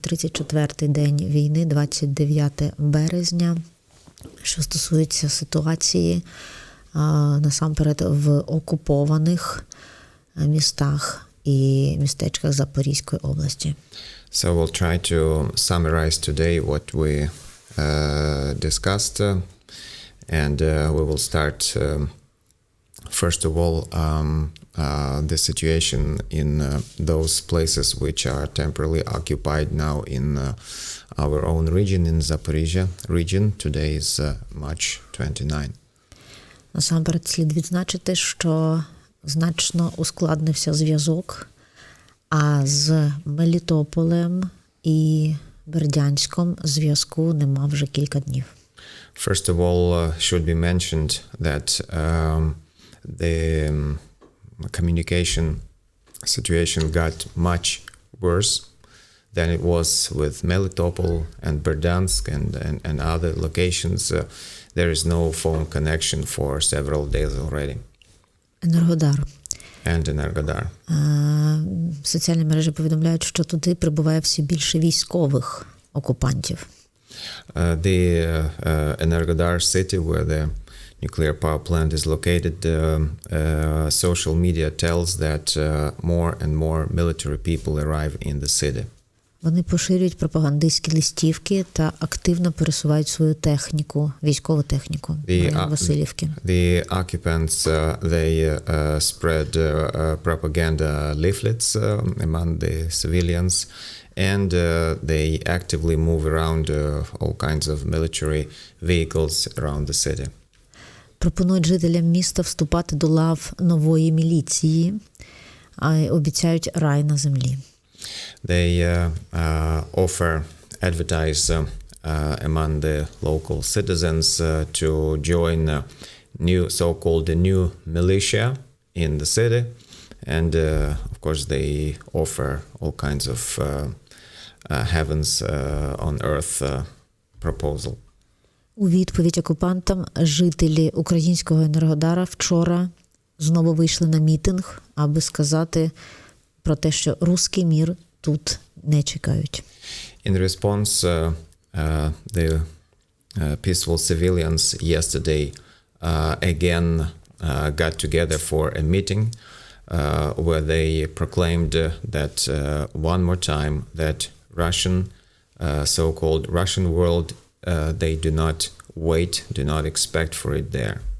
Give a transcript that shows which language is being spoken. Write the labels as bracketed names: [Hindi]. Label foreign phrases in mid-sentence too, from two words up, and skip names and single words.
[Ukrainian] 34-й день війни, 29 березня. Що стосується ситуації, насамперед в окупованих містах і містечках Запорізької області. [English] So we'll try to summarize today what we discussed, and we will start first of all the situation in those places which are temporarily occupied now in our own region, in Zaporizhya region. Today is March 29. [Ukrainian] Насамперед слід відзначити, що значно ускладнився зв'язок, а з Мелітополем і Бердянськом зв'язку нема вже кілька днів. [English] First of all, should be mentioned that the communication situation got much worse than it was with Melitopol and Berdyansk and other locations. There is no phone connection for several days already. [Ukrainian] Енергодар. [English] And Energodar. [Ukrainian] Соціальні мережі повідомляють, що туди прибуває все більше військових окупантів. [English] The Energodar city, where the nuclear power plant is located, social media tells that more and more military people arrive in the city. [Ukrainian] Вони поширюють пропагандистські листівки та активно пересувають свою техніку, військову техніку в Василівки. [English] The occupants, they spread propaganda leaflets among the civilians, and they actively move around all kinds of military vehicles around the city. [Ukrainian] Пропонують жителям міста вступати до лав нової міліції, а обіцяють рай на землі. [English] They advertise among the local citizens to join new so-called new militia in the city, and of course they offer all kinds of heavens on earth proposal. [Ukrainian] У відповідь окупантам жителі українського Енергодара вчора знову вийшли на мітинг, аби сказати про те, що руський мір тут не чекають. [English] In response, the peaceful civilians yesterday again got together for a meeting where they proclaimed that one more time that Russian, so-called Russian world, they do not wait, do not expect for it there.